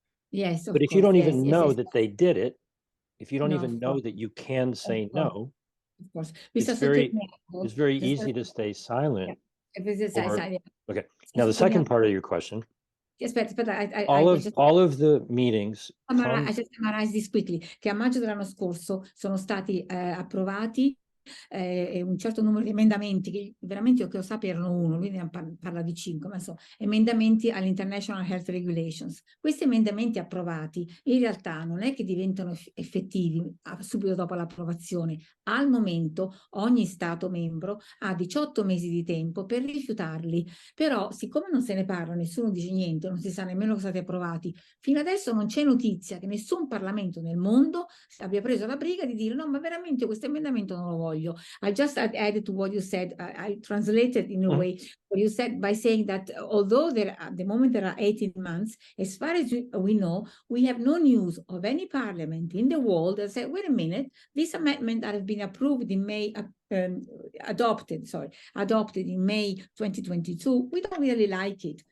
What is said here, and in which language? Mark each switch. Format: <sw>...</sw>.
<en>Yes, but if you don't even know that they did it, if you don't even know that you can say no, of course. it's very easy to stay silent. Okay. Now the second part of your question.</en> <it>Aspetta,</it> <en>all of the meetings. I just summarize this quickly,</en> <it>che a maggio dell'anno scorso sono stati approvati un certo numero di emendamenti, che veramente io che lo sappia erano uno, lui ne parla di 5, ma insomma, emendamenti all'International Health Regulations. Questi emendamenti approvati in realtà non è che diventano effettivi subito dopo l'approvazione. Al momento ogni Stato membro ha 18 mesi di tempo per rifiutarli, però siccome non se ne parla, nessuno dice niente, non si sa nemmeno che sono stati approvati, fino adesso non c'è notizia che nessun Parlamento nel mondo abbia preso la briga di dire no, ma veramente questo emendamento non lo voglio.</it> <en>I just added to what you said. I translated in a way what you said by saying that although at the moment there are 18 months, as far as we know, we have no news of any parliament in the world that said, wait a minute, this amendment that has been approved in May, adopted in May 2022, we don't really like it.</en>